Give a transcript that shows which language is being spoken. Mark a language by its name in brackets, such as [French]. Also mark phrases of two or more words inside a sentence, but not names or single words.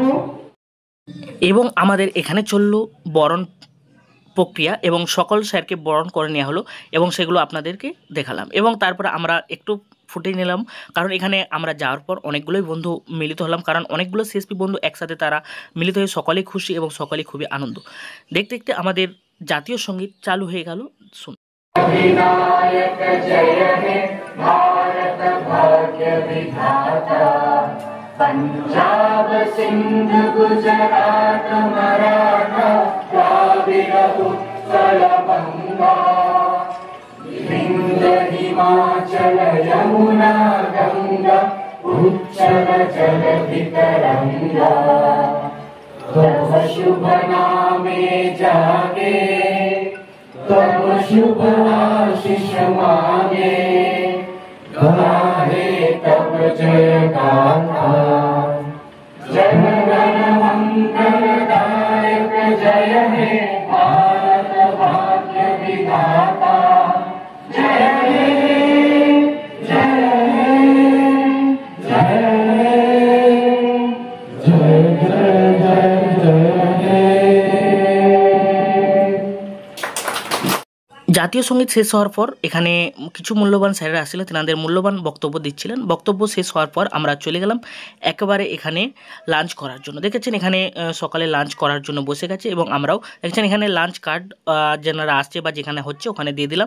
[Bangla] এবং আমাদের এখানে চললো বরণ প্রক্রিয়া এবং সকল স্যারকে বরণ করে নেওয়া হলো এবং সেগুলো আপনাদেরকে দেখালাম। এবং তারপরে আমরা একটু ফুটে নিলাম, কারণ এখানে আমরা যাওয়ার পর অনেকগুলোই বন্ধু মিলিত হলাম, কারণ অনেকগুলো সিএসপি বন্ধু একসাথে তারা মিলিত হয়ে সকলেই খুশি এবং সকলেই খুবই আনন্দ। দেখতে দেখতে আমাদের জাতীয় সঙ্গীত চালু হয়ে গেল। শুন पंजाब सिंध गुजरात मराठा দ্রাবিড় উৎকল বঙ্গ বিন্ধ্য হিমাচল যমুনা গঙ্গা উচ্ছল জলধি তরঙ্গ তব শুভ নামে জাগে তব শুভ আশিস মাগে গাহে তব জয় গাথা জন গণ মঙ্গলদায়ক জয় হে ভারত ভাগ্য বিধাতা জয় হে জয় হে জয় জয় জয় জয় জয়। জাতীয় সঙ্গীত শেষ হওয়ার পর এখানে কিছু মূল্যবান স্যারেরা আসছিলেন, তেনাদের মূল্যবান বক্তব্য দিচ্ছিলেন। বক্তব্য শেষ হওয়ার পর আমরা চলে গেলাম একেবারে এখানে লাঞ্চ করার জন্য। দেখেছেন এখানে সকালে লাঞ্চ করার জন্য বসে গেছে এবং আমরাও দেখছেন এখানে লাঞ্চ কার্ড যারা আসছে বা যেখানে হচ্ছে ওখানে দিয়ে দিলাম।